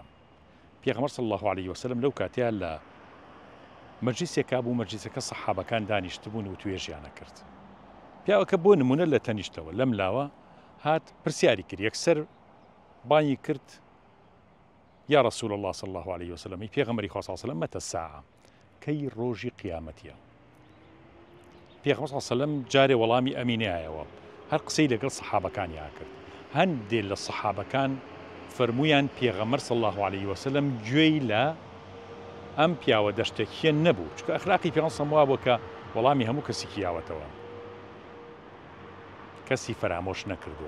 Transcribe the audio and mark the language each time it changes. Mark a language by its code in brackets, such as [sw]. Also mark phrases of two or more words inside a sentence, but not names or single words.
[ckb] پێغەمبەر [ar] صلی الله عليه وسلم [ckb] لەو کاتەیە لە مەجلیسێکا بوو، مەجلیسەکە سەحابەکان دانیشتبوون و توێژیانە کرد. پیاوەکە بۆ نمونە لە تەنیشتەوە لەم لاوە هات پرسیاری کرد، یەکسەر بانی کرد [ar] یا رسول الله صلی الله عليه وسلم [ckb] پێغەمبەری خوا [ar] صلی الله عليه وسلم متى الساعة [ckb] کەی ڕۆژی قیامەتیە. پێغەمبەر [ar] صلی الله عليه وسلم [ckb] جارێ وەڵامی ئەمینەیەوە هەر قسەی لەگەڵ سەحابەکانیان کرد. هەندێک لە سەحابەکان فەرمویان پێغەمبەر [ar] صلی الله عليه وسلم [ckb] گوێی لە ئەم پیاوە دەشتێکیە نەبوو، چونکە ئەخلاقی پێغەمبەر [ar] صلی الله عليه وسلم [ckb] وا بوو کە وەڵامی هەموو کەسێکی یاوەتەوە، کەسی فەرامۆش نەکردووە.